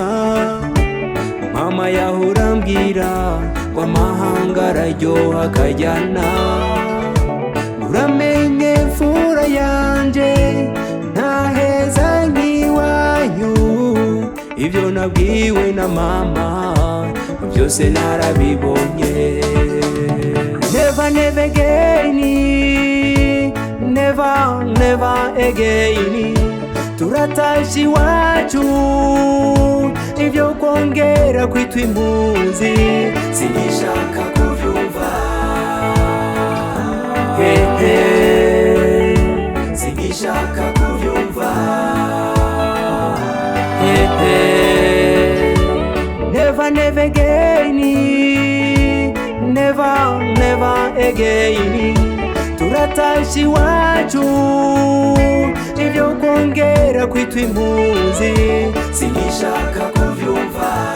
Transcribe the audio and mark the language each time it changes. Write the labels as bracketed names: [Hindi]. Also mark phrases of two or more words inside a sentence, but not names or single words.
[Rundi] Mama yahora ambwira ko amahanga araryoha akajyana. Uramenye fura yanje ntaheza nk'iwanyu, ibyo nabwiwe na mama byose narabibonye. [English] Never never again, never never again, [Rundi] turatashi iwacu. Ibyo kongera kwitwa impunzi sinishaka kuvyumva. Sinishaka kuvyumva. [English] Never never again, never never again, [Rundi] turatashi iwacu. Ibyo kongera kwitwa impunzi sinishaka kuvyumva.